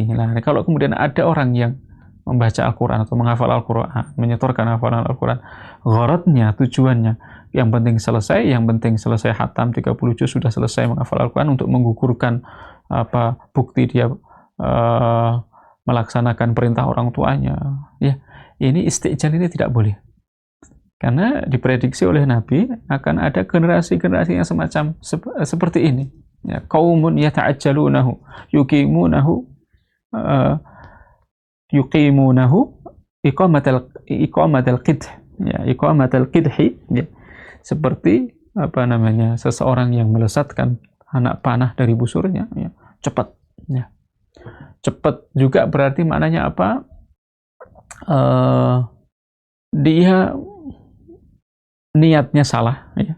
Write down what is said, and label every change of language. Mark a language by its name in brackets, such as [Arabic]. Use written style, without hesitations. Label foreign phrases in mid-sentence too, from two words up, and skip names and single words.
[Indonesian] Nah, kalau kemudian ada orang yang membaca Al-Quran atau menghafal Al-Quran, menyetorkan hafalan Al-Quran, gharadnya, tujuannya, yang penting selesai hatam 30 juz, sudah selesai menghafal Al-Quran untuk menggugurkan bukti dia melaksanakan perintah orang tuanya, ya. Ini istijal ini tidak boleh. Karena diprediksi oleh Nabi akan ada generasi-generasi yang semacam seperti ini. [Arabic] Ya, قوم يتعجلونه يقيمونه إقامة القدح, ya, إقامة القدح, [Indonesian] ya. Seperti seseorang yang melesatkan anak panah dari busurnya, ya. Cepat, ya. Cepat juga berarti maknanya apa? Dia niatnya salah, ya.